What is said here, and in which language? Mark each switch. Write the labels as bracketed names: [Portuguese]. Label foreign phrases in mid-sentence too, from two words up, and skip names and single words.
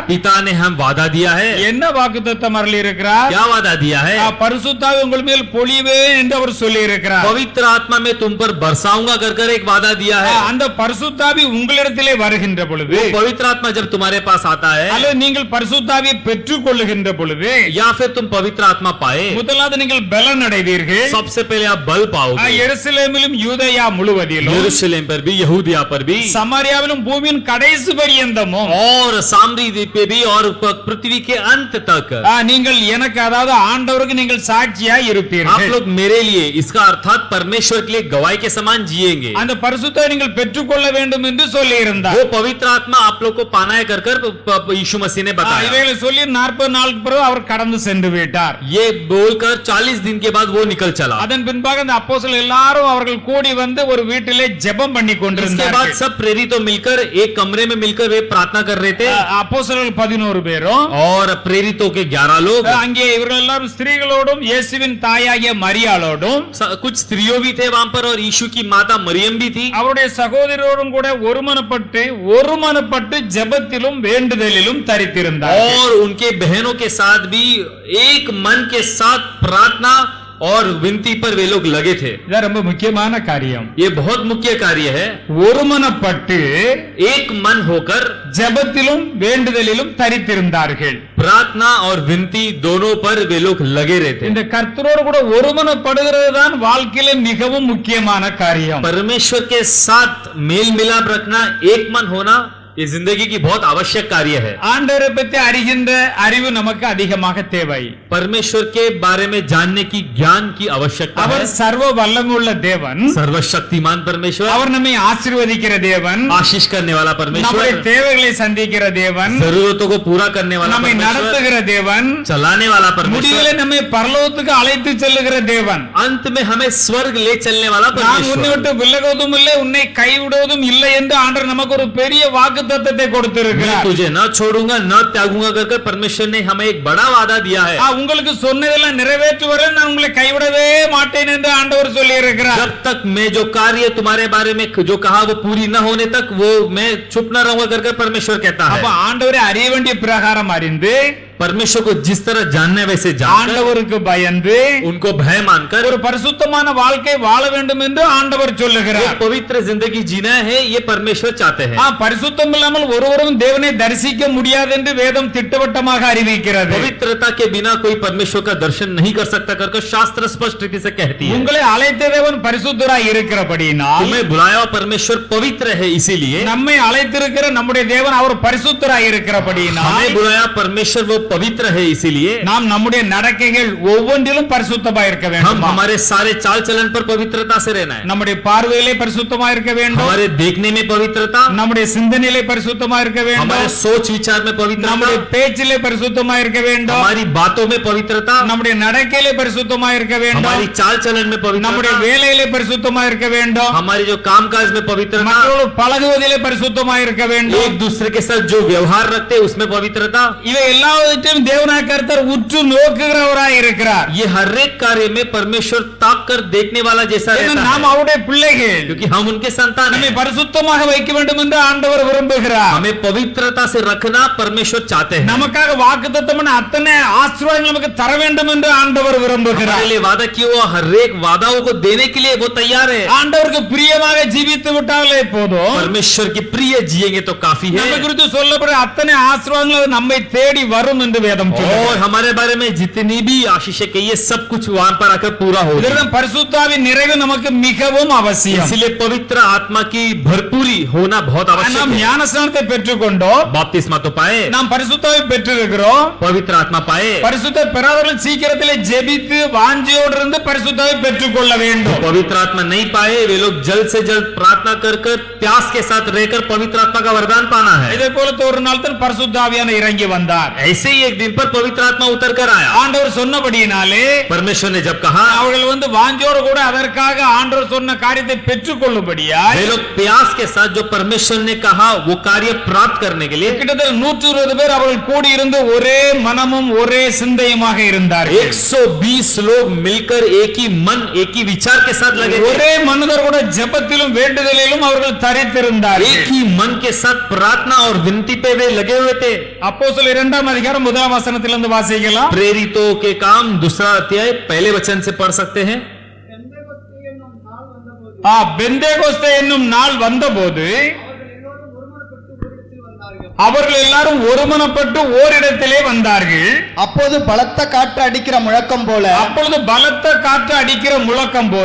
[Hindi] पिता ने हम वादा दिया है। [Tamil] என்ன வாக்குத்தத்தம் அருளி இருக்கிறார்? [Hindi] क्या वादा दिया है? [Tamil] பரிசுத்தாவி உங்கள் மேல் பொழிவேன் என்று அவர் சொல்லி இருக்கிறார். [Hindi] पवित्र आत्मा में तुम पर बरसाऊंगा कर कर एक वादा दिया है। [Tamil] அந்த பரிசுத்தாவி உங்களிடத்திலே வருகின்ற பொழுது, [Hindi] वो पवित्र आत्मा जब तुम्हारे पास आता है, [Tamil] அல்லது நீங்கள் பரிசுத்தாவியை பெற்றுக் கொள்ளுகின்ற பொழுது, [Hindi] या फिर तुम पवित्र आत्मा पाए, [Tamil] முதலாவது நீங்கள் பலன் அடைவீர்கள். [Hindi] सबसे पहले आप बल पाओगे। [Tamil] எருசலேமிலும் யூதேயா முழுவதிலும், [Hindi] यरूशलेम पर भी, यहूदिया पर भी, [Tamil] சமாரியாவிலும் பூமியின் கடைசி பரியந்தமும், [Hindi] और सामरी द्वीप पे भी और पृथ्वी के अंत तक [Tamil] நீங்கள் எனக்கு அதாவது ஆண்டவருக்கு நீங்கள் சாட்சியாய் [Hindi] आप [Tamil] இருப்பீர்கள். [Hindi] लोग मेरे लिए, इसका अर्थात परमेश्वर के लिए गवाही के समान जिएंगे। [Tamil] அந்த பரிசுத்தாவை நீங்கள் பெற்றுக்கொள்ள வேண்டும் என்று சொல்லி இருந்தார். [Hindi] वो पवित्र आत्मा आप लोग को पाना है कर कर यीशु मसीह ने बताया। [Tamil] இவைகளை சொல்லி 40 நாளுக்கு பிறகு அவர் கடந்து சென்று விட்டார். [Hindi] ये बोलकर 40 दिन के बाद वो निकल चला। [Tamil] அதன் பின்பாக அந்த அப்போஸ்தலர் எல்லாரும் அவர்கள் கூடி கூடி வந்து ஒரு வீட்டிலே ஜெபம் பண்ணி [Hindi] इसके बाद [Tamil] கொண்டிருந்தார்கள் [Hindi] सब प्रेरितों मिलकर एक कमरे में मिलकर वे प्रार्थना कर रहे थे [Tamil] அப்போஸ்தலர்கள் 11 பேரும் [Hindi] और प्रेरितों के 11 लोग [Tamil] அங்கே இவர்கள் எல்லாரும் ஸ்திரீகளோடும் இயேசுவின் தாயாகிய மரியாளோடும் [Hindi] कुछ स्त्रियों भी थे वहां पर और यीशु की माता मरियम भी थी [Tamil] அவருடைய சகோதரரோடும் கூட ஒருமனப்பட்டு ஜெபத்திலும் வேண்டுதலிலும் தரித்திருந்தார்கள் [Hindi] और उनके बहनों के साथ भी एक मन के साथ प्रार्थना और विनती पर वे लोग लगे थे [Tamil] இது ரொம்ப முக்கியமான காரியம் [Hindi] ये बहुत मुख्य कार्य है [Tamil] ஒருமனப்பட்டு [Hindi] एक मन होकर [Tamil] ஜெபத்திலும் வேண்டுதலிலும் தரித்திருந்தார்கள் [Hindi] प्रार्थना और विनती दोनों पर वे लोग लगे रहते [Tamil] இந்த கர்த்தரோடு கூட ஒருமனப்படுகிறது தான் வாழ்க்கையில மிகவும் முக்கியமான காரியம் [Hindi] परमेश्वर के साथ मेल मिलाप रखना एक मन होना ये जिंदगी की बहुत आवश्यक कार्य है [Tamil] ஆண்டவரை பற்றி அறிகின்ற அறிவு நமக்கு அதிகமாக தேவை [Hindi] परमेश्वर के बारे में जानने की ज्ञान की आवश्यकता है [Tamil] அவர் சர்வ வல்லமையுள்ள தேவன் [Hindi] सर्वशक्तिमान परमेश्वर [Tamil] அவர் நம்மை ஆசீர்வதிக்கிற தேவன் [Hindi] आशीष करने वाला [Tamil] நம்முடைய [Hindi] परमेश्वर [Tamil] தேவைகளை சந்திக்கிற தேவன் [Hindi] जरूरतों को पूरा करने वाला [Tamil] நம்மை [Hindi] परमेश्वर [Tamil] நடத்துகிற தேவன் [Hindi] चलाने वाला [Tamil] முடிவிலே [Hindi] परमेश्वर [Tamil] நம்மை பரலோகத்துக்கு அழைத்து செல்லுகிற தேவன் [Hindi] अंत में हमें स्वर्ग ले चलने वाला [Tamil] நான் உன்னை [Hindi] परमेश्वर [Tamil] விட்டு விலகுவதும் இல்லை உன்னை கைவிடுவதும் இல்லை என்று ஆண்டவர் நமக்கு ஒரு பெரிய வாக்குத்தத்தத்தை [Hindi] मैं [Tamil] கொடுத்திருக்கிறார் [Hindi] तुझे न छोड़ूंगा न त्यागूंगा कर परमेश्वर ने हमें एक बड़ा वादा दिया है [Tamil] உங்களுக்கு சொன்னதெல்லாம் நிறைவேற்றுவரை நான் உங்களை கைவிடவே மாட்டேன் என்று ஆண்டவர் சொல்லி இருக்கிறார் [Hindi] जब तक मैं जो कार्य तुम्हारे बारे में जो कहा वो पूरी न होने तक वो मैं चुप न रहूंगा कर परमेश्वर कहता [Tamil] அப்ப [Hindi] है [Tamil] ஆண்டவரை அறிய வேண்டிய பிரகாரம் அறிந்து [Hindi] परमेश्वर को जिस तरह जानने वैसे जानकर [Tamil] ஆண்டவருக்கு பயந்து [Hindi] उनको भय मानकर [Tamil] ஒரு பரிசுத்தமான வாழ்க்கை வாழ வேண்டும் என்று ஆண்டவர் [Hindi] एक [Tamil] சொல்லுகிறார் [Hindi] पवित्र जिंदगी जीना है ये परमेश्वर चाहते हैं [Tamil] பரிசுத்தம் இல்லாமல் ஒருவரும் தேவனை தரிசிக்க முடியாது என்று வேதம் திட்டவட்டமாக அறிவிக்கிறது [Hindi] पवित्रता के बिना कोई परमेश्वर का दर्शन नहीं कर सकता कर शास्त्र स्पष्ट रीति से कहती है [Tamil] உங்களை அழைத்த தேவன் பரிசுத்தராய் இருக்கிறபடியினால் [Hindi] तुम्हें बुलाया हुआ परमेश्वर पवित्र है इसीलिए [Tamil] நம்மை அழைத்திருக்கிற நம்முடைய தேவன் அவர் பரிசுத்தராய் இருக்கிறபடியினால் [Hindi] हमें बुलाया परमेश्वर वो पवित्र है इसीलिए [Tamil] நாம் நம்முடைய நடக்கைகள் ஒவ்வொன்றிலும் பரிசுத்தமாய் இருக்க [Hindi] हम [Tamil] வேண்டும் [Hindi] हमारे सारे चाल चलन पर पवित्रता से रहना है [Tamil] நம்முடைய பார்வையிலே பரிசுத்தமாய் இருக்க வேண்டும் [Hindi] हमारे देखने में पवित्रता [Tamil] நம்முடைய சிந்தனையிலே பரிசுத்தமாய் இருக்க வேண்டும் [Hindi] हमारे सोच विचार में पवित्रता [Tamil] நம்முடைய பேச்சிலே பரிசுத்தமாய் இருக்க வேண்டும் [Hindi] हमारी बातों में पवित्रता [Tamil] நம்முடைய நடக்கையிலே பரிசுத்தமாய் இருக்க வேண்டும் [Hindi] हमारी चाल चलन में [Tamil] நம்முடைய [Hindi] पवित्रता [Tamil] வேலையிலே பரிசுத்தமாய் இருக்க வேண்டும் [Hindi] हमारी जो कामकाज में पवित्रता [Tamil] மற்றவர்களோடு பழகுவதிலே பரிசுத்தமாய் இருக்க வேண்டும் [Hindi] एक दूसरे के साथ जो व्यवहार रखते हैं उसमें पवित्रता [Tamil] இவை எல்லாவற்றையும் தேவனாகிய கர்த்தர் உற்று நோக்குகிறவராய் இருக்கிறார் [Hindi] ये हर एक कार्य में परमेश्वर ताक कर देखने वाला जैसा [Tamil] ஏன்னா [Hindi] रहता [Tamil] நாம் [Hindi] है [Tamil] அவருடைய பிள்ளைகள் [Hindi] क्योंकि हम उनके संतान [Tamil] நம்மை [Hindi] हैं [Tamil] பரிசுத்தமாக வைக்க வேண்டும் என்று ஆண்டவர் விரும்புகிறார் [Hindi] हमें पवित्रता से रखना परमेश्वर चाहते हैं [Tamil] நமக்காக வாக்குத்தத்தம் பண்ண அத்தனை ஆசீர்வாதங்கள் நமக்கு தர வேண்டும் என்று ஆண்டவர் விரும்புகிறார் [Hindi] हमारे लिए वादा किया हुआ हर एक वादाओं को देने के लिए वो तैयार है [Tamil] ஆண்டவருக்கு பிரியமாக ஜீவித்து விட்டாலே போதும் [Hindi] परमेश्वर की प्रिय जिएंगे तो काफी है [Tamil] நம்ம குறித்து சொல்லப்படுற அத்தனை ஆசீர்வாதங்கள் அது நம்மை தேடி வரும் என்று வேதம் சொல்லுகிறது [Hindi] और हमारे बारे में जितनी भी आशीष है ये सब कुछ वहां पर आकर पूरा हो [Tamil] இதெல்லாம் பரிசுத்தாவின் நிறைவு நமக்கு மிகவும் அவசியம் [Hindi] इसलिए पवित्र आत्मा की भरपूरी होना बहुत आवश्यक [Tamil] நாம் [Hindi] है [Tamil] ஞானஸ்நானத்தை பெற்றுக்கொண்டோம் [Hindi] बपतिस्मा तो पाए [Tamil] நாம் பரிசுத்தாவை பெற்றிருக்கிறோம் [Hindi] पवित्र आत्मा पाए [Tamil] பரிசுத்த பெறாதவர்கள் சீக்கிரத்திலே ஜெபித்து வாஞ்சியோடு இருந்து பரிசுத்தாவை பெற்றுக்கொள்ள வேண்டும் [Hindi] पवित्र आत्मा नहीं पाए वे लोग जल्द से जल्द प्रार्थना कर कर प्यास के साथ रहकर पवित्र आत्मा का वरदान पाना है [Tamil] இதே போல ஒரு நாள் தான் பரிசுத்தாவியான இறங்கி வந்தார் [Hindi] ऐसे ही एक दिन पर पवित्र आत्मा उतर कर आया [Tamil] ஆண்டவர் சொன்னபடியினாலே [Hindi] परमेश्वर ने जब कहा [Tamil] அவர்கள் வந்து வாஞ்சோடு கூட அதற்காக ஆண்டவர் சொன்ன காரியத்தை பெற்றுக்கொள்ளும்படியா [Hindi] वे लोग प्यास के साथ जो परमेश्वर ने कहा वो कार्य प्राप्त करने के लिए [Tamil] கிட்டத்தட்ட 120 பேர் அவர்கள் கூடி இருந்து ஒரே மனமும் ஒரே சிந்தையுமாக இருந்தார்கள் [Hindi] 120 लोग मिलकर एक ही मन एक ही विचार के साथ लगे थे [Tamil] ஒரே மனதர் கூட ஜெபத்திலும் வேண்டுதலிலும் அவர்கள் தரித்திருந்தார்கள் [Hindi] एक ही मन के साथ प्रार्थना और विनती पे वे लगे हुए थे [Tamil] அப்போஸ்தலர் 2ஆம் அதிகாரம் 1ஆம் வசனத்திலிருந்து வாசிக்கலாம் [Hindi] प्रेरितों के काम दूसरा अध्याय पहले वचन से पढ़ सकते हैं [Tamil] பெந்தேகோஸ்தே என்னும் நாள் வந்தபோது அவர்கள் எல்லாரும் ஒருமனப்பட்டு ஓரிடத்திலே வந்தார்கள் அப்போது பலத்த காற்று அடிக்கிற முழக்கம் போல அப்பொழுது பலத்த காற்று அடிக்கிற முழக்கம் போல